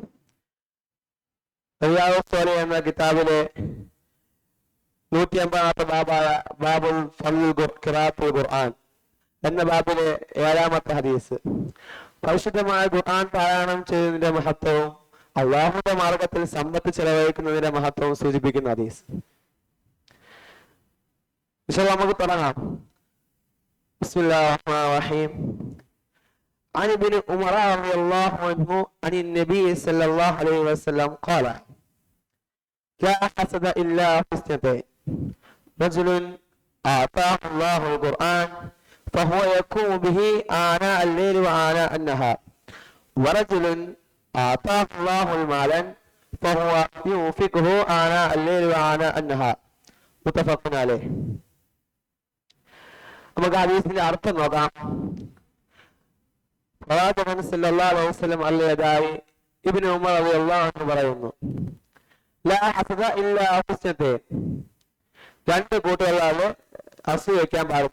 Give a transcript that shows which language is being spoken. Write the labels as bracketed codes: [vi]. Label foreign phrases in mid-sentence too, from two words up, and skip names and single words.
[ml] റിയാദുസ് സ്വാലിഹീൻ എന്ന കിതാബിലെ 180 ബാബായ ബാബുൽ ഖിറാഅത്തുൽ ഖുർആൻ എന്ന ബാബിലെ 7ാമത്തെ ഹദീസ്, പരിശുദ്ധമായ ഖുർആൻ പാരായണം ചെയ്യുന്നതിന്റെ മഹത്വവും അള്ളാഹുവിന്റെ മാർഗത്തിൽ സമ്പത്ത് ചെലവഴിക്കുന്നതിന്റെ മഹത്വവും സൂചിപ്പിക്കുന്ന ഹദീസ്. നമുക്ക് തുടങ്ങാം. [ar] بسم الله الرحمن الرحيم. عن ابن عمر رضي الله عنه عن النبي صلى الله عليه وسلم قال: لا حسد إلا في اثنتين، رجل آتاه الله القرآن فهو يقوم به آناء الليل وآناء النهار، ورجل آتاه الله المال فهو ينفقه آناء الليل وآناء النهار. متفق عليه. [ml] നമുക്ക് ഹദീസിന്റെ അർത്ഥം നോക്കാം. പ്രവാചകൻ [ar] صلى الله عليه وسلم [ml] അല്ലയതായി ഇബ്നു ഉമർ [ar] رضي الله عنه [ml] പറയുന്നു: [ar] لا حسد إلا في اثنتين, [ml] രണ്ട് കൂട്ടുകളാണ് അസൂയ വയ്ക്കാൻ പാടില്ല.